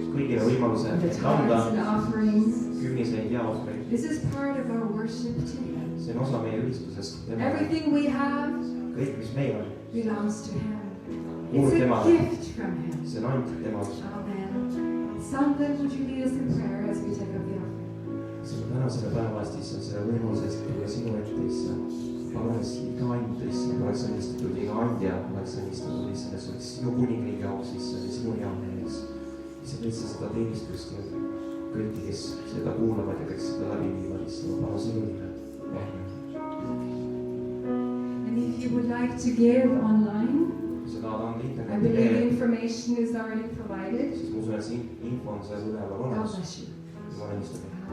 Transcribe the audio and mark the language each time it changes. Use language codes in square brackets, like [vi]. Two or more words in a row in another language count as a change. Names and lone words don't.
[et] kõigile võimaluse [en] the [et] anda [en] tithes and offerings. [et] kümniseid ja ohvreid. [en] This is part of our worship to Him. [et] see on osa meie ülistusest temale. [en] Everything we have [et] kõik, mis meil on, [en] belongs to Him. [et] kuulub [en] It's a [et] temale. [en] gift from Him. [et] see on ainult temalt. [en] Amen. Samuel, would you lead us in prayer as we take up the offering? [et] sulle tänasele päeva eest, issand, selle võimaluse eest tulla sinu ette, issand. palunes iga and, issand, oleks õnnistatud, iga andja oleks õnnistatud, issand, et see oleks sinu kuningriigi jaoks, issand, ja sinu hea meeles. issand, et sa seda teenistust ja kõiki, kes seda kuulavad ja kes seda läbi viivad, issand, ma palun sinu nimel. [en] And if you would like to give online, [et] kui sa tahad anda [en] I [et] interneti [en] believe the [et] teel, [en] information is already provided. [et] siis ma usun, et see info on seal üleval [en] God [et] olemas. [en] bless you. [et] ma olen istunud.